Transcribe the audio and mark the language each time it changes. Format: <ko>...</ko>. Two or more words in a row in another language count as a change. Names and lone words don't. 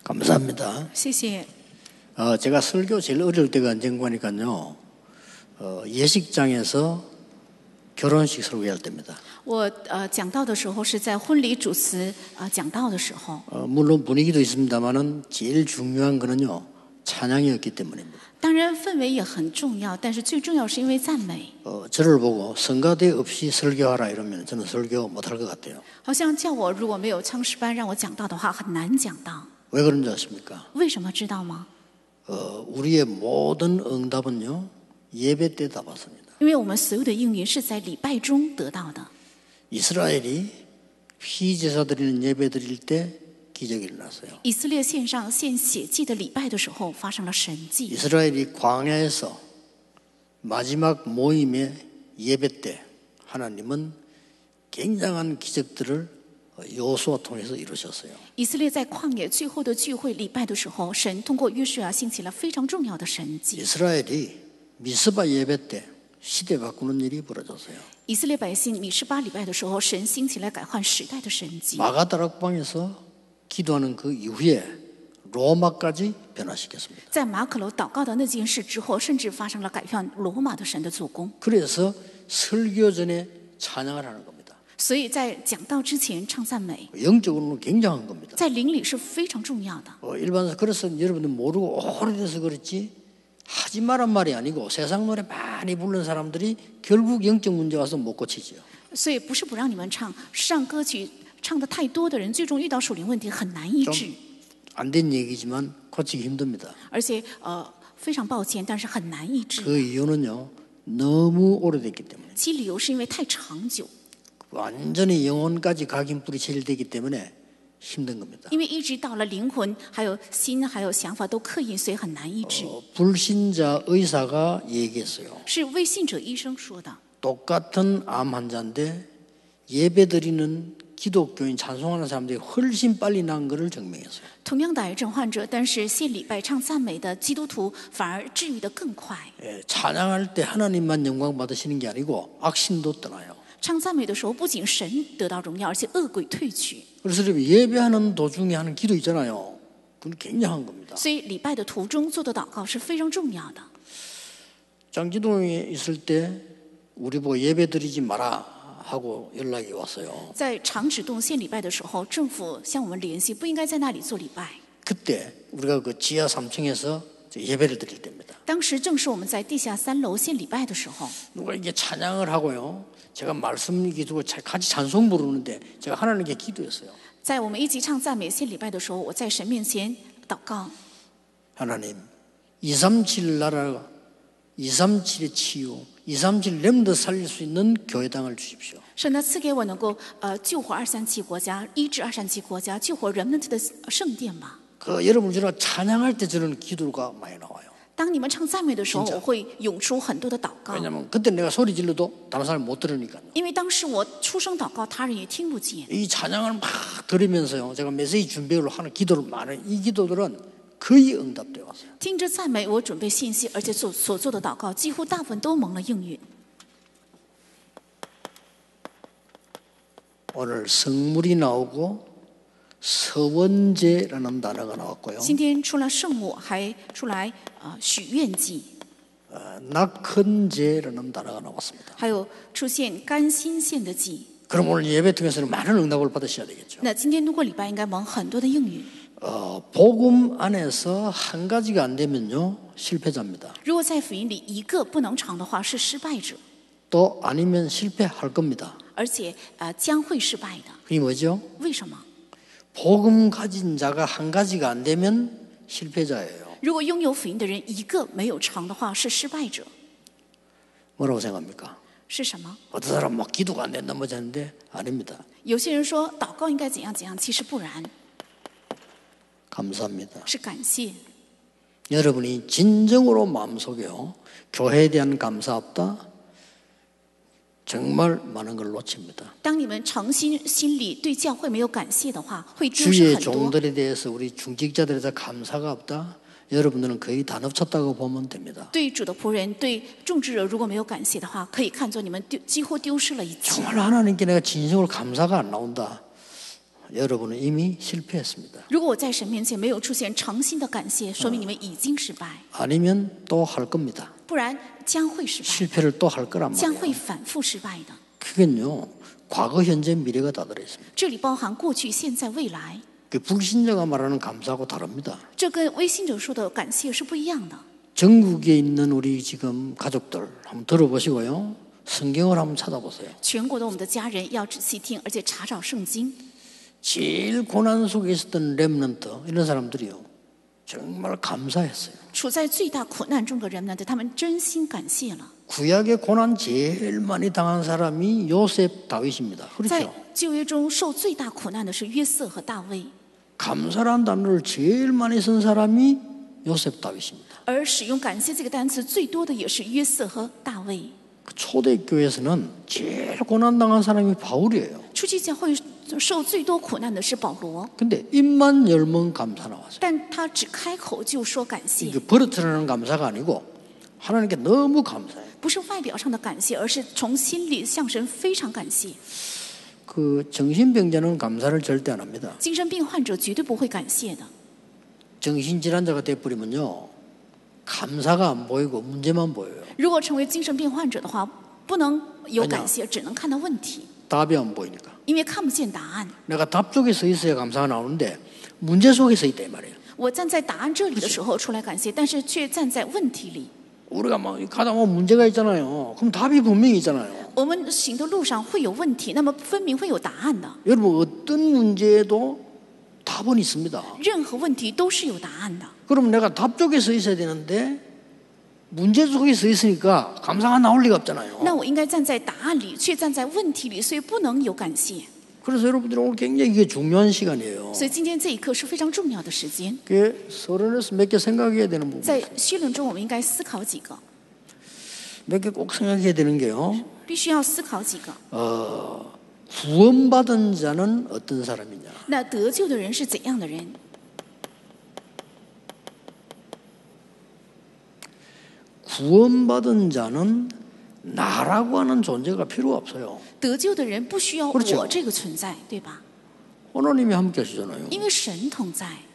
<ko>감사합니다.</ko> <zh>谢谢。</zh> <ko>제가 설교 제일 어려울 때가 언젠가 하니까요. 예식장에서 결혼식 설교할 때입니다.</ko> <zh>我讲道的时候是在婚礼主持讲道的时候。</zh> <ko>물론 분위기도 있습니다만은 제일 중요한 거는요. 찬양이었기 때문입니다.</ko> <zh>当然氛围也很重要，但是最重要是因为赞美。</zh> <ko>저를 보고 성가대 없이 설교하라 이러면 저는 설교 못할 것 같아요.</ko> <zh>好像叫我如果没有唱诗班让我讲道的话，很难讲道。</zh> <ko>왜 그런지 아십니까?</ko> <zh>为什么知道吗？</zh> <ko>우리의 모든 응답은요. 예배 때 다 받습니다.</ko> <zh>因为我们所有的应允是在礼拜中得到的。</zh> <ko>이스라엘이 희제사 드리는 예배 드릴 때 기적이 일어났어요.</ko> <zh>以色列献上献血祭的礼拜的时候，发生了神迹。</zh> <ko>이스라엘이 광야에서 마지막 모임의 예배 때 하나님은 굉장한 기적들을 여호수아 통해서 이루셨어요.</ko> <zh>以色列在旷野最后的聚会礼拜的时候，神通过约书亚兴起了非常重要的神迹。</zh> <ko>이스라엘이 미스바 예배 때 시대 바꾸는 일이 벌어졌어요.</ko> <zh>以色列百姓米示巴礼拜的时候，神兴起来改换时代的神迹。</zh> <ko>마가다락방에서 기도하는 그 이후에 로마까지 변화시켰습니다.</ko> <zh>在马可楼祷告的那件事之后，甚至发生了改换罗马的神的做工。</zh> <ko>그래서 설교 전에 찬양을 하는 겁니다.</ko> <zh>所以在讲道之前唱赞美，</zh> <ko>영적으로는 굉장한 겁니다.</ko> <zh>在灵里是非常重要的。</zh> <ko>일반적으로 그래서 여러분들 모르고 오래돼서 그렇지 하지 말란 말이 아니고 세상 노래 많이 부르는 사람들이 결국 영적 문제 와서 못 고치지요.</ko> <zh>所以不是不让你们唱，上歌曲唱的太多的人，最终遇到属灵问题很难医治。</zh> <ko>안 된 얘기지만 고치기 힘듭니다.</ko> <zh>而且非常抱歉，但是很难医治。</zh> <ko>그 이유는요. 너무 오래됐기 때문에.</ko> <zh>其理由是因为太长久，</zh> <ko>완전히 영혼까지 각인 뿌리 체질되기 때문에 힘든 겁니다.</ko> <zh>因为一直到了灵魂、还有心、还有想法都刻印，所以很难医治。</zh> <ko>불신자 의사가 얘기했어요.</ko> <zh>是未信者医生说的。</zh> <ko>똑같은 암 환자인데 예배드리는 기독교인 찬송하는 사람들이 훨씬 빨리 난 것을 증명했어요.</ko> <zh>同样的癌症患者，但是献礼拜唱赞美的基督徒反而治愈得更快。</zh> <ko>찬양할 때 하나님만 영광 받으시는 게 아니고 악신도 떠나요.</ko> <zh>唱赞美的时候，不仅神得到荣耀，而且恶鬼退去。</zh> <ko>그래서 예배하는 도중에 하는 기도 있잖아요. 그건 굉장한 겁니다.</ko> <zh>所以礼拜的途中做的祷告是非常重要的。</zh> <ko>장지동에 있을 때 우리 보고 예배드리지 마라 하고 연락이 왔어요.</ko> <zh>在长指洞献礼拜的时候，政府向我们联系，不应该在那里做礼拜。</zh> <ko>그때 우리가 그 지하 3층에서 예배를 드릴 때입니다.</ko> <zh>当时正是我们在地下3楼献礼拜的时候，</zh> <ko>누가 이게 찬양을 하고요. 제가 말씀 기도고 같이 찬송 부르는데 제가 하나님께 기도했어요.</ko> <zh>在我们一起唱赞美献礼拜的时候，我在神面前祷告。</zh> <ko>하나님, 237 나라, 237의 치유, 237 렘더 살릴 수 있는 교회당을 주십시오.</ko> <zh>神呢，赐给我能够救活237国家，医治237国家，救活人们的圣殿吧。</zh> <ko>여러분 저는 찬양할 때 저는 기도가 많이 나와요.</ko> <zh>当你们唱赞美的时候，</zh> <ko>진짜</ko> <zh>我会涌出很多的祷告。</zh> <ko>왜냐하면 그때 내가 소리 질러도 다른 사람이 못 들으니까요.</ko> <zh>因为当时我出声祷告，他人也听不见。</zh> <ko>이 찬양을 막 들으면서요. 제가 메시지 준비를 하는 기도를 많은 이 기도들은 거의 응답되어 왔어요.</ko> <zh>听着赞美，我准备信息，而且所做的祷告，几乎大部分都蒙了应允。</zh> <ko>오늘 성물이 나오고 서원제라는 단어가 나왔고요.</ko> <zh>今天出了圣母，还出来许愿祭，</zh> <ko>낙헌제라는 단어가 나왔습니다.</ko> <zh>还有出现甘心献的祭。</zh> <ko>그럼 오늘 예배 통해서는 많은 응답을 받으셔야 되겠죠.</ko> <zh>那今天通过礼拜应该蒙很多的应允。</zh> <ko>복음 안에서 한 가지가 안 되면요 실패자입니다.</ko> <zh>如果在福音里一个不能尝的话，是失败者，</zh> <ko>또 아니면 실패할 겁니다.</ko> <zh>而且将会失败的。</zh> <ko>그게 뭐죠?</ko> <zh>为什么？</zh> <ko>복음 가진 자가 한 가지가 안 되면 실패자예요.</ko> <zh>如果拥有福音的人一个没有尝的话，是失败者。</zh> <ko>뭐라고 생각합니까?</ko> <zh>是什么？</zh> <ko>어떤 사람 막 기도가 안 된다 뭐지 하는데 아닙니다.</ko> <zh>有些人说祷告应该怎样怎样，其实不然，</zh> <ko>감사합니다.</ko> <zh>是感谢。</zh> <ko>여러분이 진정으로 마음속에요 교회에 대한 감사 없다 정말 많은 걸 놓칩니다.</ko> <zh>当你们诚心心里对教会没有感谢的话，会丢失</zh> <ko>주의</ko> <zh>很多。</zh> <ko>종들에 대해서 우리 중직자들에 대해서 감사가 없다 여러분들은 거의 다 놓쳤다고 보면 됩니다.</ko> <zh>对主的仆人、对众职者如果没有感谢的话，可以看作你们几乎丢失了一切。</zh> <ko>정말 하나님께 내가 진심으로 감사가 안 나온다 여러분은 이미 실패했습니다.</ko> <zh>如果我在神面前没有出现诚心的感谢，说明你们已经失败，</zh> <ko>아니면 또 할 겁니다.</ko> <zh>不然将会失败，</zh> <ko>실패를 또 할 거란</ko> <zh>将</zh> <ko>말이에요.</ko> <zh>会反复失败的。</zh> <ko>그건요, 과거, 현재, 미래가 다 들어있습니다.</ko> <zh>这里包含过去、现在、未来，</zh> <ko>그 불신자가 말하는 감사하고 다릅니다.</ko> <zh>这跟微信者说的感谢是不一样的。</zh> <ko>전국에 있는 우리 지금 가족들 한번 들어보시고요. 성경을 한번 찾아보세요.</ko> <zh>全国的我们的家人要仔细听，而且查找圣经。</zh> <ko>제일 고난 속에 있었던 렘넌트 이런 사람들이요. 정말 감사했어요.</ko> <zh>处在最大苦难中的人们，他们真心感谢了。</zh> <ko>구약의 고난 제일 많이 당한 사람이 요셉 다윗입니다.</ko> <zh>在</zh> <ko>그렇죠?</ko> <zh>旧约中受最大苦难的是约瑟和大卫，</zh> <ko>감사라는 단어를 제일 많이 쓴 사람이 요셉 다윗입니다.</ko> <zh>而使用感谢这个单词最多的也是约瑟和大卫。</zh> <ko>그 초대교회에서는 제일 고난 당한 사람이 바울이에요.</ko> <zh>初期教会受最多苦难的是保罗，</zh> <ko>근데 입만 열면 감사 나왔어요.</ko> <zh>但他只开口就说感谢，</zh> <ko>이게 버릇하는 감사가 아니고 하나님께 너무 감사해요.</ko> <zh>不是外表上的感谢，而是从心里向神非常感谢。</zh> <ko>그 정신병자는 감사를 절대 안 합니다.</ko> <zh>精神病患者绝对不会感谢的。</zh> <ko>정신질환자가 돼버리면요. 감사가 안 보이고 문제만 보여요.</ko> <zh>如果成为精神病患者的话，不能有感谢，只能看到问题，</zh> <ko>답이 안 보이니까.</ko> <zh>因为看不见答案。</zh> <ko>내가 답 쪽에 서 있어야 감사가 나오는데 문제 속에 서 있다 이 말이에요.</ko> <zh>我站在答案这里的时候出来感谢，但是却站在问题里。</zh> <ko>우리가 막 가다 보면 문제가 있잖아요. 그럼 답이 분명히 있잖아요.</ko> <zh>我们行的路上会有问题，那么分明会有答案的。</zh> <ko>여러분 어떤 문제에도 답은 있습니다.</ko> <zh>任何问题都是有答案的。</zh> <ko>그럼 내가 답 쪽에 서 있어야 되는데 문제 속에 서 있으니까 감사가 나올 리가 없잖아요.</ko> <zh>那我应该站在答案里，却站在问题里，所以不能有感谢。</zh> <ko>그래서 여러분들이 오늘 굉장히 이게 중요한 시간이에요.</ko> <zh>所以今天这一刻是非常重要的时间。</zh> <ko>그게 서론에서 몇 개 생각해야 되는 부분.</ko> <zh>在绪论中，我们应该思考几个，</zh> <ko>몇 개 꼭 생각해야 되는 게요.</ko> <zh>必须要思考几个。</zh> <ko>구원받은 자는 어떤 사람이냐.</ko> <zh>那得救的人是怎样的人？</zh> <ko>구원받은 자는 나라고 하는 존재가 필요 없어요.</ko> <zh>得救的人不需要</zh> <ko>그렇죠</ko> <zh>我这个存在，对吧？</zh> <ko>하나님이 함께 하시잖아요.</ko> <zh>因为神同在。</zh>